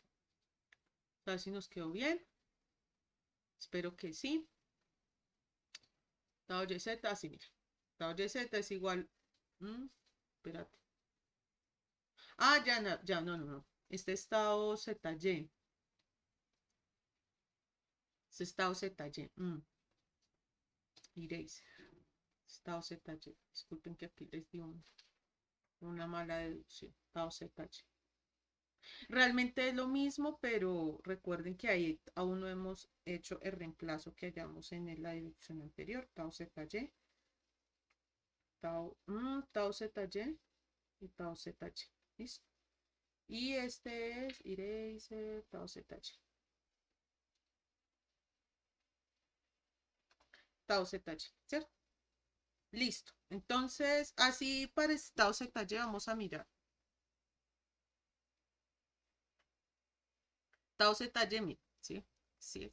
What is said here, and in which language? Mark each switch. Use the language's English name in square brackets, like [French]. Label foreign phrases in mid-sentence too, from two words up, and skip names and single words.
[Spanish] A ver si nos quedó bien. Espero que sí. Tau YZ, así mira. Tau YZ es igual. Espérate. Ah, ya, no, ya, no. Este es tau ZY. Este es tau ZY. Iréis. Tau ZY. Disculpen que aquí les di una mala deducción. Tau ZY. Realmente es lo mismo, pero recuerden que ahí aún no hemos hecho el reemplazo que hallamos en la deducción anterior. Tau ZY. Tau ZY y tau ZY. ¿Listo? Y este es Eraser tau ZY. Tau ZY, ¿cierto? Listo. Entonces, así para este tau ZY vamos a mirar. Tau ZY, ¿sí? Sí.